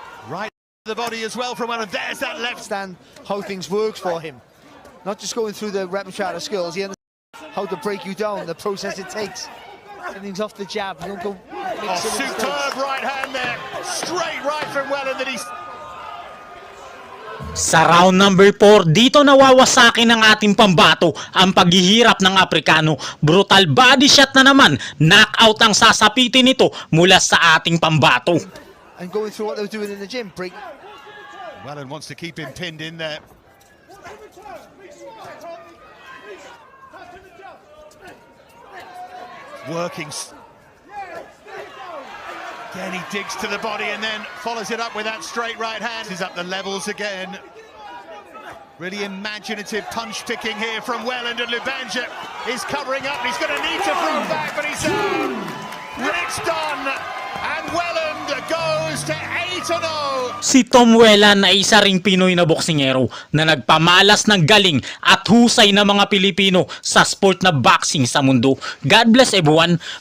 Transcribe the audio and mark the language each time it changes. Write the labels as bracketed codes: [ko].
[en] Right to the body as well from one. And there's that left stand. How things works for him. Not just going through the repertoire of skills. He understands how to break you down. The process it takes. Everything's off the jab. You don't go. Superb right hand there. Straight right from Welland that he's. [tl] Sa [en] round number 4, [tl] dito nawawasakin ng ating pambato ang paghihirap ng Aprikano. [en] Brutal body shot [tl] na naman. Knockout ang sasapitin nito mula sa ating pambato. [en] And going through what they were doing in the gym, break. Welland wants to keep him pinned in there. Working. Again, he digs to the body and then follows it up with that straight right hand. He's up the levels again. Really imaginative punch picking here from Welland, and Lubanja is covering up. He's going to need to fall back, but he's down. It's done, and Welland goes goes to 8-0. [tl] Si Tom Whelan ay isa ring Pinoy na boksingero na nagpamalas ng galing at husay ng mga Pilipino sa sport na boxing sa mundo. [en] God bless everyone.